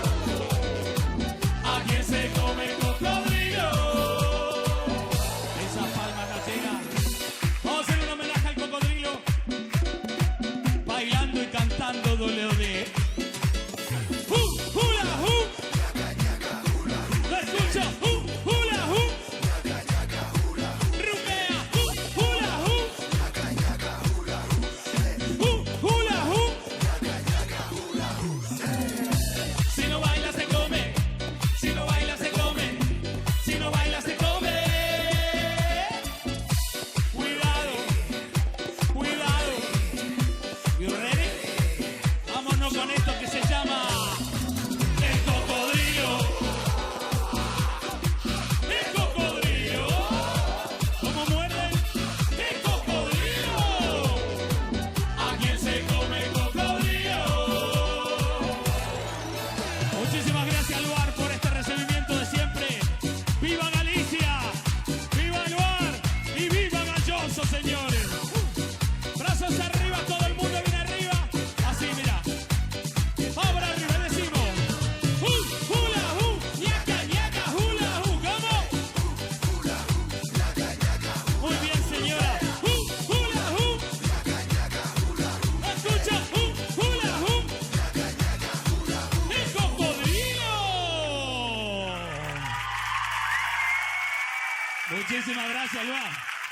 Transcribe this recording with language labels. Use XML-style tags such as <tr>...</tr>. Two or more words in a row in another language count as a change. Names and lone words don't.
<es>¿A quién se come el cocodrilo? Esa palma gallega. Vamos a hacer un homenaje al cocodrilo. Bailando y cantando WD. Hula hoop. Lo escucho. Hula hoop. Rumbea. Hula hoop. Hula hoop. Si no baila se come. Si no baila se come. Si no baila se come. Cuidado. Cuidado.</es> <en>You ready?</en> <es>Vámonos con esto que se llama el cocodrilo. El cocodrilo. ¿Cómo muerden? El cocodrilo. ¿A quién se come el cocodrilo? Muchísimas gracias, Luar, por este recibimiento de siempre. ¡Viva Galicia! ¡Viva Luar! ¡Y viva Galloso, señores! Brazos arriba, todo el mundo viene arriba. Así, mira. Ahora arriba decimos. Hula hoop, ñaca ñaca, hula hoop. ¿Cómo? Muy bien, señora. Hula hoop. Escucha. Hula hoop. El cocodrilo. Muchísimas gracias, Luar.</es>